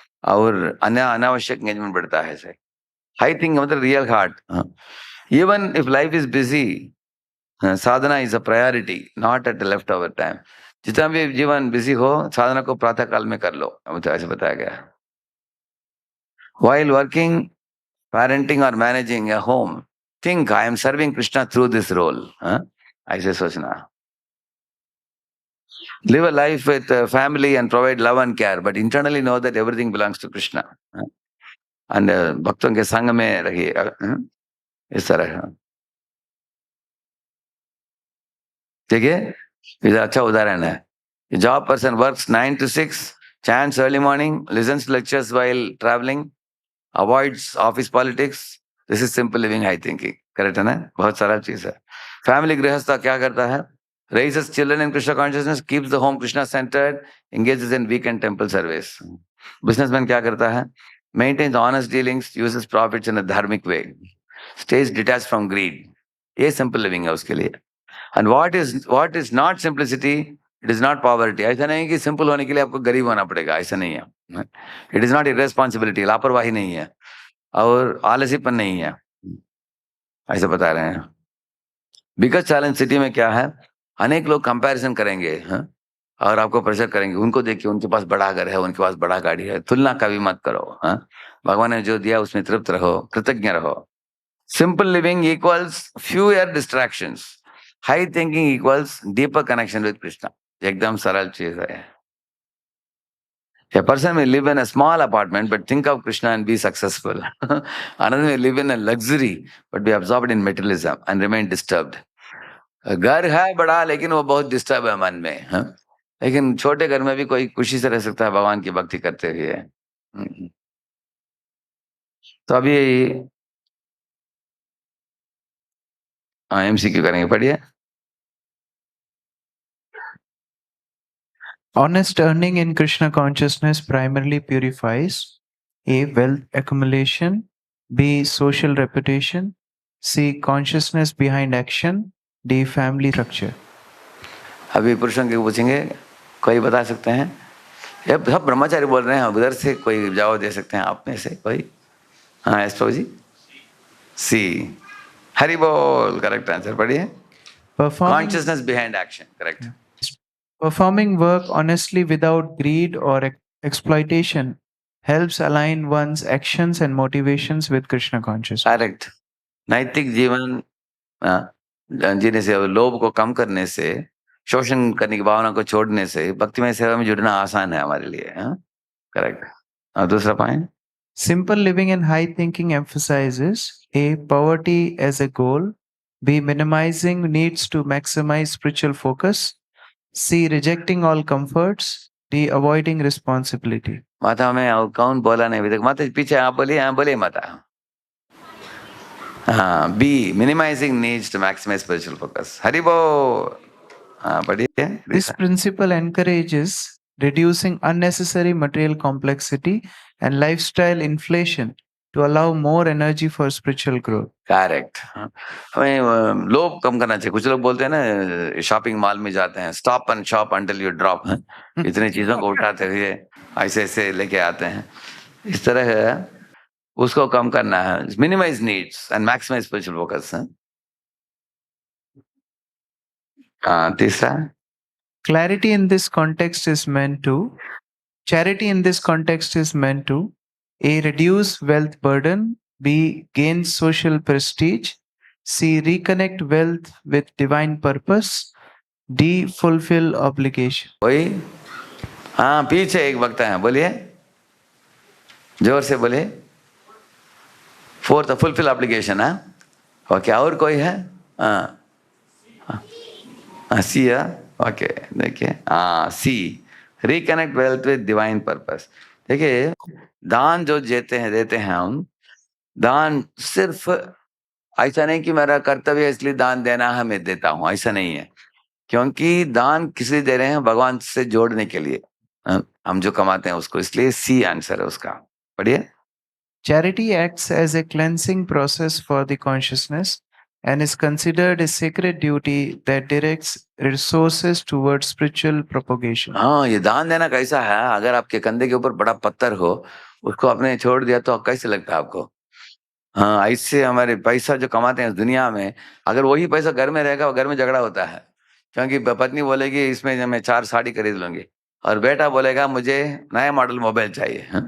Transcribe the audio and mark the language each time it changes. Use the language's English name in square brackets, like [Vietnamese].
[Hindi] और अनावश्यक एंगेजमेंट बढ़ता है। से हाई थिंक मतलब real heart. [English] Even if life is busy, sadhana is a priority, not at left over time. [Hindi] जितना भी जीवन बिजी हो, साधना को प्रातः काल में कर लो, मुझे ऐसे बताया गया। [English] While working, parenting or managing a home, think I am serving Krishna through this role. [Hindi] ऐसे सोचना। [English] Live a life with family and provide love and care, but internally know that everything belongs to Krishna. [Hindi] And भक्तों के संग में रहिए, इस तरह। ठीक है, ये अच्छा उदाहरण है। [English] A job person works 9 to 6, chants early morning, listens to lectures while traveling, avoids office politics. This is simple living, high thinking. [Hindi] Correct है ना? बहुत सारा चीज है। फैमिली गृहस्थ क्या करता है? [English] Raises children in Krishna consciousness, keeps the home Krishna centered, engages in weekend temple service. [Hindi] Businessman क्या करता है? [English] Maintains honest dealings, uses profits in a dharmic way, stays detached from greed. [Hindi] ये simple living है उसके लिए। [English] And what is not simplicity, it is not poverty. [Hindi] ऐसा नहीं कि सिंपल होने के लिए आपको गरीब होना पड़ेगा, ऐसा नहीं है. [English] It is not irresponsibility, [Hindi] लापरवाही नहीं है और आलसीपन नहीं है, ऐसा बता रहे हैं. बिगेस्ट चैलेंज सिटी में क्या है, अनेक लोग कंपैरिजन करेंगे, हाँ? और आपको प्रेशर करेंगे, उनको देखिए उनके पास बड़ा घर है, उनके पास बड़ा गाड़ी है. तुलना कभी मत करो, हाँ? भगवान ने जो दिया उसमें तृप्त रहो, कृतज्ञ रहो. [English] Simple living equals fewer distractions, high thinking equals deeper connection with Krishna. [Hindi] एकदम सरल चीज है. [English] A person may live in a small apartment but think of Krishna and be successful. Another may live in a luxury but be absorbed in materialism and remain disturbed. [Hindi] घर है बड़ा लेकिन वो बहुत डिस्टर्ब है मन में, हाँ? लेकिन छोटे घर में भी कोई खुशी से रह सकता है भगवान की भक्ति करते हुए. तो अभी MCQ करेंगे, पढ़िए. [English] Honest earning in Krishna consciousness primarily purifies A. Wealth accumulation, B. Social reputation, C. Consciousness behind action, D. Family structure. [Hindi] अभी पुरुषों के पूछेंगे, कोई बता सकते हैं? ये सब ब्रह्मचारी बोल रहे हैं, उधर से कोई जवाब दे सकते हैं आप में से कोई? हाँ एस्ट्रो जी. सी, हरि बोल, करेक्ट आंसर. पढ़िए. [English] Consciousness behind action, correct. Performing work honestly without greed or exploitation helps align one's actions and motivations with Krishna consciousness. Correct. [Hindi] नैतिक जीवन जीने से, लोभ को कम करने से, शोषण करने की भावना को छोड़ने से भक्तिमय सेवा में जुड़ना आसान है हमारे लिए. करेक्ट. दूसरा point. [English] Simple living and high thinking emphasizes A. Poverty as a goal, B. Minimizing needs to maximize spiritual focus, C. Rejecting all comforts, D. Avoiding responsibility. [Hindi] माता में कौन बोला नहीं अभी तक? माता पीछे आप बोलिए. हाँ बोलिए माता. हाँ, B. [English] Minimizing needs to maximize spiritual focus. [Hindi] Hari बोल. हाँ पढ़िए. [English] This principle encourages reducing unnecessary material complexity and lifestyle inflation to allow more energy for spiritual growth. [Hindi] Correct. हमें लोभ कम करना चाहिए. कुछ लोग बोलते हैं ना, शॉपिंग मॉल में जाते हैं, [English] Stop and shop until you drop. [Hindi] इतनी चीजों को उठाते हुए ऐसे ऐसे लेके आते हैं. इस तरह है, उसको कम करना है. [English] Minimise needs and maximise spiritual focus. [Hindi] तीसरा. [English] Clarity in this context is meant to, charity in this context is meant to A. Reduce wealth burden, B. Gain social prestige, C. Reconnect wealth with divine purpose, D. Fulfill obligation. [Hindi] कोई? हाँ पीछे एक वक्ता है, बोलिए जोर से बोलिए. [English] Fourth, fulfil obligation. Okay. [Hindi] और कोई है? सी. ओके देखिए. सी, [English] Reconnect wealth with divine purpose. [Hindi] देखिए दान जो देते हैं हम, दान सिर्फ ऐसा नहीं कि मेरा कर्तव्य है इसलिए दान देना है मैं देता हूं, ऐसा नहीं है. क्योंकि दान किस लिए दे रहे हैं? भगवान से जोड़ने के लिए. हम जो कमाते हैं उसको, इसलिए सी आंसर है उसका. पढ़िए. [English] Charity acts as a cleansing process for the consciousness and is considered a sacred duty that directs resources towards spiritual propagation. [Hindi] हाँ, ये दान देना कैसा है? अगर आपके कंधे के ऊपर बड़ा पत्थर हो, उसको आपने छोड़ दिया तो कैसे लगता है आपको? हाँ, ऐसे हमारे पैसा जो कमाते हैं इस दुनिया में, अगर वही पैसा घर में रहेगा, घर में झगड़ा होता है. क्योंकि पत्नी बोलेगी इसमें मैं 4 साड़ी खरीद लूंगी, और बेटा बोलेगा मुझे नया मॉडल मोबाइल चाहिए.